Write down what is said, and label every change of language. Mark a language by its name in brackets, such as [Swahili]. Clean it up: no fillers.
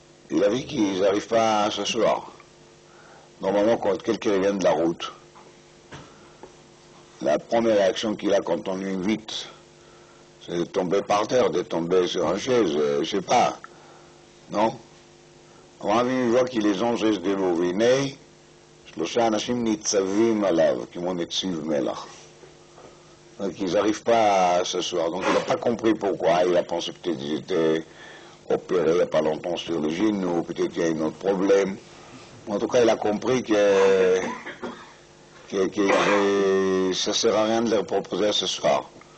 [French] Il a vu qu'ils n'arrivent pas à s'asseoir. Normalement, quand quelqu'un vient de la route, la première réaction qu'il a quand on l'invite, c'est de tomber par terre, de tomber sur une chaise, je sais pas. Non? On a vu, il voit qu'il les anges restent debout. [Hebrew] והנה, 3 אנשים ניצבים עליו, כמו נציב מלח. [French] Donc ils n'arrivent pas à s'asseoir. Donc il n'a pas compris pourquoi. Il a pensé peut-être qu'ils étaient opérés il n'y a pas longtemps sur le genou, peut-être qu'il y a un autre problème. En tout cas, il a compris que ça ne sert à rien de leur proposer à s'asseoir.